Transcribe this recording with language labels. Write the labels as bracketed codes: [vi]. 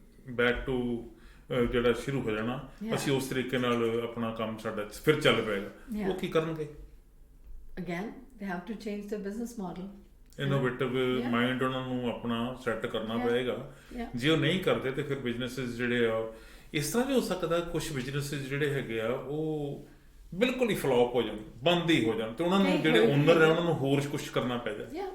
[pa] Back to ਜਿਹੜਾ ਸ਼ੁਰੂ ਹੋ ਜਾਣਾ, ਅਸੀਂ ਉਸ ਤਰੀਕੇ ਨਾਲ ਆਪਣਾ ਕੰਮ ਸਾਡਾ ਫਿਰ ਚੱਲ ਪਏਗਾ। ਉਹ ਕੀ ਕਰਨਗੇ? [en] Again, they have to change their business model. [pa] Innovative mind ਉਹਨਾਂ ਨੂੰ ਆਪਣਾ ਸੈੱਟ ਕਰਨਾ ਪਏਗਾ। ਜੇ ਉਹ ਨਹੀਂ ਕਰਦੇ ਤੇ ਫਿਰ ਬਿਜ਼ਨੈਸਿਸ ਜਿਹੜੇ ਆ, ਇਸ ਤਰ੍ਹਾਂ ਵੀ ਹੋ ਸਕਦਾ ਕੁਝ ਬਿਜ਼ਨੈਸਿਸ ਜਿਹੜੇ ਹੈਗੇ ਆ ਉਹ ਬਿਲਕੁਲ ਹੀ ਫਲॉप ਹੋ ਜਾਣ, ਬੰਦ ਹੀ ਹੋ ਜਾਣ, ਤੇ ਉਹਨਾਂ ਨੂੰ ਜਿਹੜੇ ਓਨਰ ਹੈ ਉਹਨਾਂ ਨੂੰ ਹੋਰ ਕੁਝ ਕਰਨਾ ਪੈ ਜਾਏ।